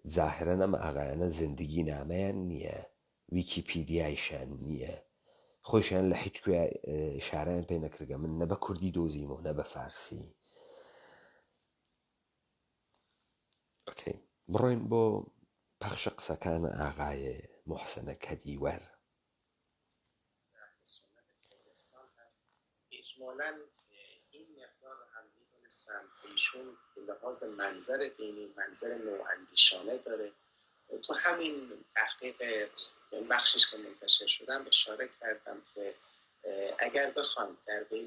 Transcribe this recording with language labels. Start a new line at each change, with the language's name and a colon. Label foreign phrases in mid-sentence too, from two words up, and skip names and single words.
Central Kurdish: ظاهرەن ئەم ئاغایانە زندگی نامەیان نییە، ویکیپیدیایشان نییە، خۆشیان لە هیچ کوێ ئشارەیان پێ نەکردگە. من نە بە کوردی دۆزیمەوە نە بە فارسی. ئۆکەی، بڕۆین بۆ پەخشە قسەکانە ئاغایە موحسەنە کەدیوەر.
Persian: اجمالاً این مقدار رو هم میدونستم که ایشون به لحاظ منظر دینی منظر نواندیشانه داره. تو همین تحقیق بخشش که منتشر شدم اشاره کردم که اگر بخوام در بین